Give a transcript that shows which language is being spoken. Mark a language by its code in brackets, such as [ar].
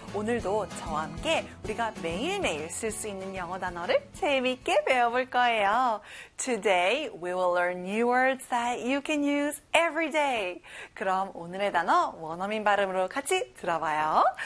[ko] 오늘도 저와 함께 우리가 매일매일 쓸 수 있는 영어 단어를 재미있게 배워볼 거예요. [en] Today we will learn new words that you can use every day. [ko] 그럼 오늘의 단어 원어민 발음으로 같이 들어봐요.